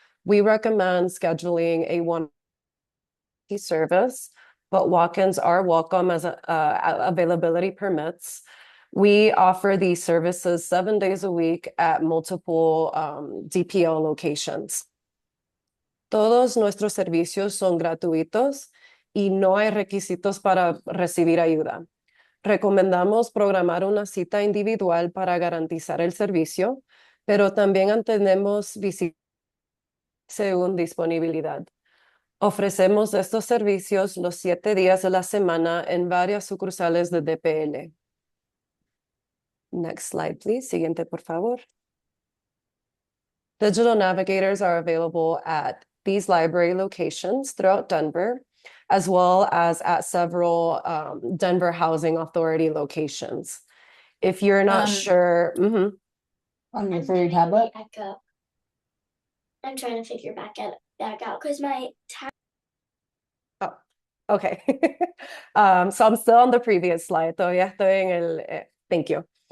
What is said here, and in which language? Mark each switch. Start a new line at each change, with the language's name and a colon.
English: We recommend scheduling a one service, but walk-ins are welcome as availability permits. We offer these services 7 days a week at multiple DPO locations.
Spanish: Todos nuestros servicios son gratuitos y no hay requisitos para recibir ayuda. Recomendamos programar una cita individual para garantizar el servicio, pero también atendemos visitas según disponibilidad. Ofrecemos estos servicios los 7 días de la semana en varias sucursales de DPL.
English: Next slide, please.
Spanish: Siguiente, por favor.
English: Digital navigators are available at these library locations throughout Denver, as well as at several Denver Housing Authority locations. If you're not sure, On your third tablet? Back up. I'm trying to figure back out because my Oh, okay. So I'm still on the previous slide.
Spanish: Todavía estoy en el,
English: thank you.